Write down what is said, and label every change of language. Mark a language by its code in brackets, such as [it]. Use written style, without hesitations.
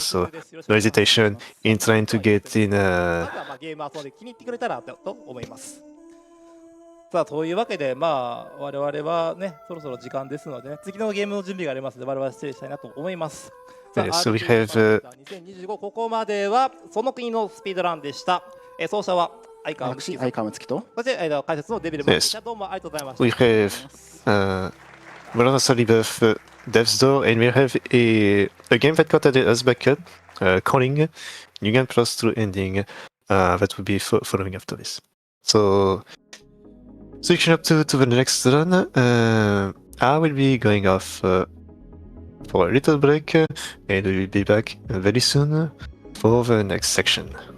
[en] So no hesitation in trying to get in. [ja] まずはゲーム遊んで気に入ってくれたらと思います。さあというわけで我々はねそろそろ時間ですので、ね、次のゲームの準備がありますので我々は失礼したいなと思います。さあ [en] So we have [ja] 2025ここまではその国のスピードランでした。奏者は相川私相川睦月とそして解説のデビルマンでした。どうもありがとうございました。 [en] we have Muramasa Rebirth Death's Door, and we have a game that got added as backup, Calling New Game Plus True Ending. That will be following after this. So switching up to the next run, I will be going off for a little break, and we will be back very soon for the next section.